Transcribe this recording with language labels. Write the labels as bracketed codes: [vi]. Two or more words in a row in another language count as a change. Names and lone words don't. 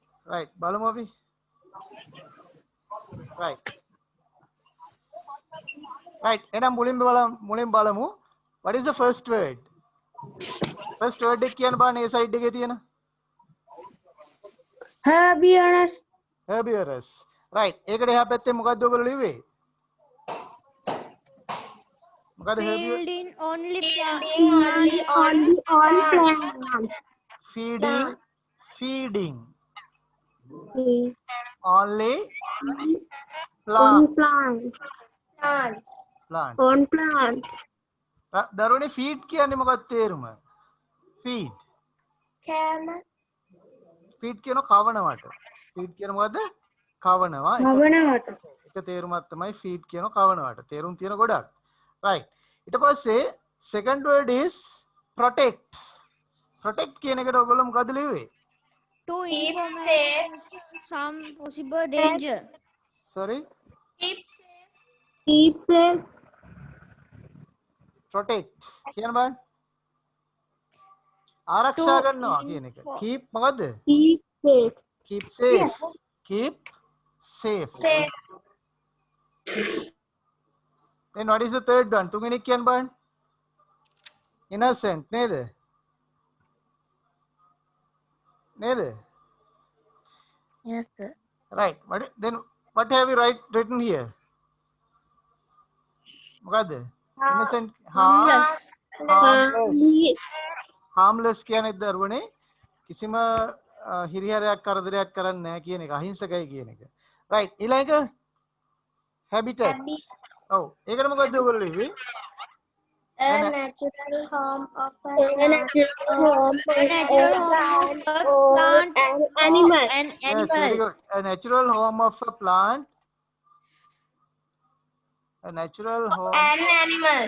[si] right බලමු අපි [en] right right [si] එහෙනම් මුලින්ම බලමු [en] what is the first word [si] එක කියන්න බලන්න ඒ side එකේ තියෙන [en] Herbivorous. herbivorous right ඒකට එහා පැත්තේ මොකද්ද ඔයගොල්ලෝ ලිව්වේ මොකද herbivorous Feeding only Plants. feeding only On plant plants. plant On plants. [si] දරුවනේ feed කියන්නේ මොකක්ද තේරුම [en] feed feed [si] කියන කවනවට feed කියන මොකද්ද කවනවා එක තේරුමක් තමයි feed කියන කවනවට තේරුම් තියෙන ගොඩක් right ඊට පස්සේ [en] second word is protect [si] කියන එකට ඔයගොල්ලෝ මොකද්ද ලිව්වේ [en] to inform some possible danger. sorry Keep safe. [si] protect කියන බලන්න ආරක්ෂා කරනවා කියන එක keep මොකද්ද [en] Keep safe. keep safe keep safe then what is the third one [si] තුන්වෙනි එක කියන්න බලන්න [en] innocent නේද Yes, sir. right then what have you written here [si] මොකද්ද [en] innocent harmless [si] කියන්නේ දරුවනේ කිසිම හිරිහැරයක් කරදරයක් කරන්නේ නැහැ කියන එක අහිංසකයි කියන එක right ඊළඟ habitat ඔව් ඒකට මොකද්ද ඔයගොල්ලෝ ලිව්වේ [en] A natural home of a Plant and animal. and yes very good a natural home of a plant a natural home An animal.